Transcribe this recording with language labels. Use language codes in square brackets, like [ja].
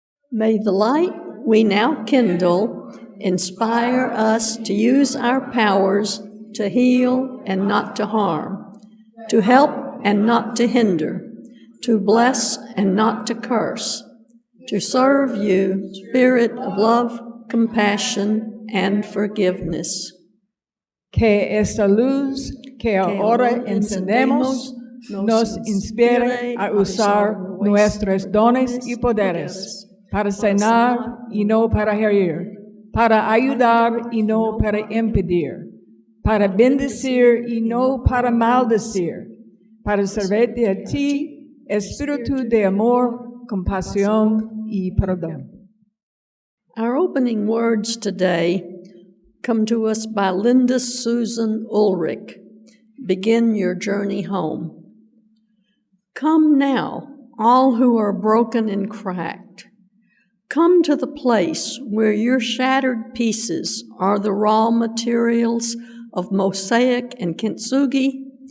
[en] May the light we now kindle inspire us to use our powers to heal and not to harm, to help and not to hinder, to bless and not to curse, to serve you, Spirit of love, compassion, and forgiveness. [es] Que esta luz que ahora encendemos nos inspire a usar nuestros dones y poderes para sanar y no para herir, para ayudar y no para impedir, para bendecir y no para maldecir, para servirte a ti, espíritu de amor, compasión y perdón. [en] Our opening words today come to us by Linda Susan Ulrich. Begin your journey home. Come now, all who are broken and cracked. Come to the place where your shattered pieces are the raw materials of mosaic and kintsugi.